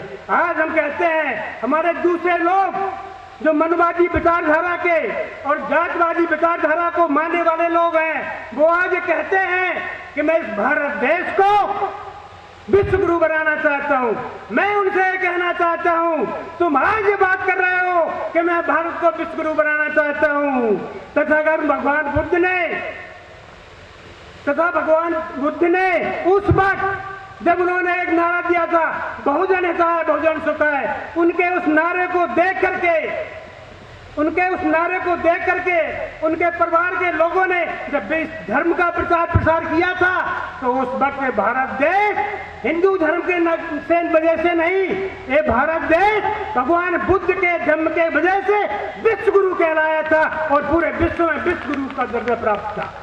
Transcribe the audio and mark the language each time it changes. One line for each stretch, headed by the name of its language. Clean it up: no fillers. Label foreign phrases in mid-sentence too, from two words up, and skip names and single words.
Hindi: आज हम कहते हैं हमारे दूसरे लोग जो मनवादी विचारधारा के और जातवादी विचारधारा को मानने वाले लोग हैं, वो आज कहते हैं कि मैं इस भारत देश को विश्व गुरु बनाना चाहता हूं। मैं उनसे कहना चाहता हूं, तुम आज ये बात कर रहे हो कि मैं भारत को विश्व गुरु बनाना चाहता हूं, तथा भगवान बुद्ध ने उस वक्त जब उन्होंने एक नारा दिया था,
Pali: बहुजन हिताय बहुजन सुखाय,
Hindi: उनके उस नारे को देख करके उनके परिवार के लोगों ने जब इस धर्म का प्रचार प्रसार किया था, तो उस वक्त भारत देश हिंदू धर्म के वजह से नहीं, ये भारत देश भगवान बुद्ध के धर्म के वजह से विश्व गुरु कहलाया था और पूरे विश्व में विश्व गुरु का दर्जा प्राप्त था।